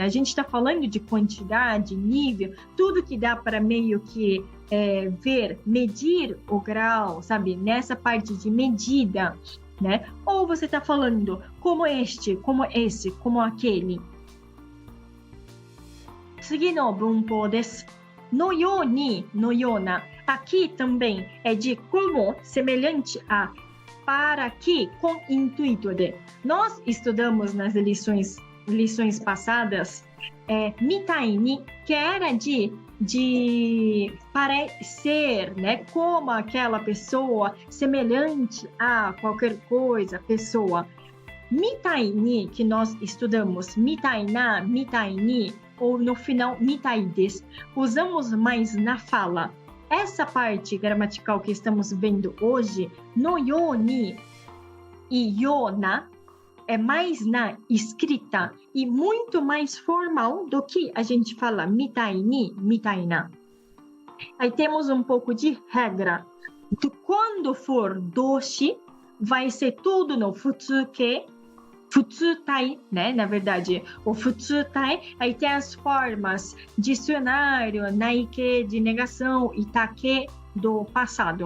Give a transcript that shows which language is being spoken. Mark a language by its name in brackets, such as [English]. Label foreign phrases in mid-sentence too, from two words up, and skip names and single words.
[Portuguese] A gente está falando de quantidade, nível, tudo que dá para meio que ver, medir o grau, sabe? Nessa parte de medida, né? Ou você está falando como este, como esse, como aquele. [Japanese] 次の文法です。のように、のような。 [Portuguese] Aqui também é de como, semelhante a, para que, com intuito de. Nós estudamos nas lições passadas, [Japanese] みたいに, [Portuguese] que era de parecer, né? Como aquela pessoa, semelhante a qualquer coisa, pessoa. [Japanese] みたいに, [Portuguese] que nós estudamos, [Japanese] みたいな、みたいに, [Portuguese] ou no final, [Japanese] みたいです, [Portuguese] usamos mais na fala. Essa parte gramatical que estamos vendo hoje, [Japanese] のように [Portuguese] e [Japanese] ような, [Portuguese] é mais na escrita e muito mais formal do que a gente fala [Japanese] みたいに、みたいな. [Portuguese] Aí temos um pouco de regra. Quando for doshi, vai ser tudo no futsuke, futsutai, né? Na verdade, o futsutai, aí tem as formas dicionário, naike de negação e take do passado.